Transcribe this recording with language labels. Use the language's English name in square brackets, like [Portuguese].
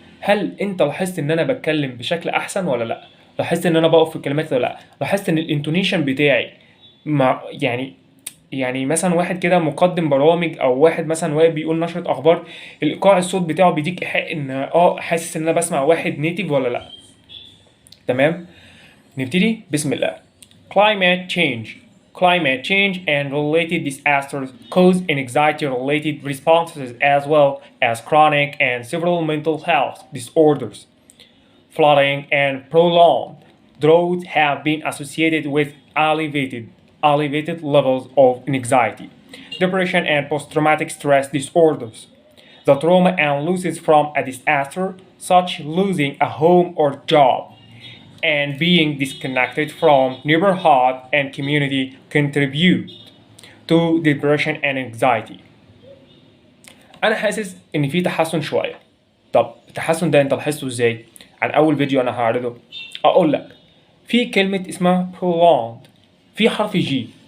[Arabic] هل انت لاحظت ان انا بتكلم بشكل احسن ولا لا؟ لاحظت ان انا بقف في الكلمات ولا لا؟ لاحظت ان الانتونيشن بتاعي مع يعني مثلا واحد كده مقدم برامج او واحد مثلا واقف بيقول نشرة اخبار، الايقاع الصوت بتاعه بيديك ايحاء ان حاسس ان انا بسمع واحد نيتيف ولا لا؟ تمام. نبتدي بسم الله. [English] Climate change. Climate change and related disasters cause anxiety-related responses as well as chronic and several mental health disorders. Flooding and prolonged drought have been associated with elevated levels of anxiety, depression, and post-traumatic stress disorders. The trauma and losses from a disaster, such losing a home or job, and being disconnected from neighborhood and community contribute to depression and anxiety. [Arabic] انا حاسس ان في تحسن شويه. طب التحسن ده انت لاحظته ازاي؟ عن اول فيديو انا هعرضه اقول لك في كلمه اسمها prolonged في حرف جي.